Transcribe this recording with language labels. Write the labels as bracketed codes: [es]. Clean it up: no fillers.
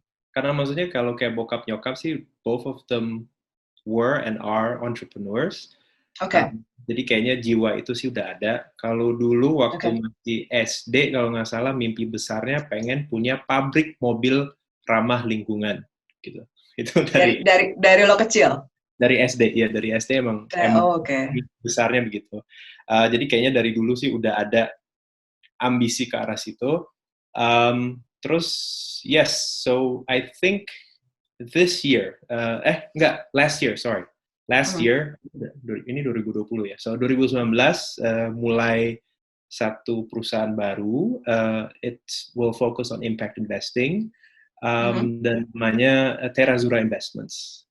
[id] Karena maksudnya kalau kayak bokap nyokap sih, [en] both of them were and are entrepreneurs. Okay. [id] Jadi kayaknya jiwa itu sih udah ada. Kalau dulu waktu masih SD, kalau nggak salah, mimpi besarnya pengen punya pabrik mobil ramah lingkungan, gitu. Itu dari lo kecil. Dari SD, ya dari SD emang mimpi besarnya begitu. Jadi kayaknya dari dulu sih udah ada ambisi ke arah situ. [en] Terus, yes, so I think this year, last year, sorry. Last year, [id] ini 2020 ya, [en] so [id] 2019 mulai satu perusahaan baru, [en] it will focus on impact investing, [id] dan namanya [en] Terra Investments.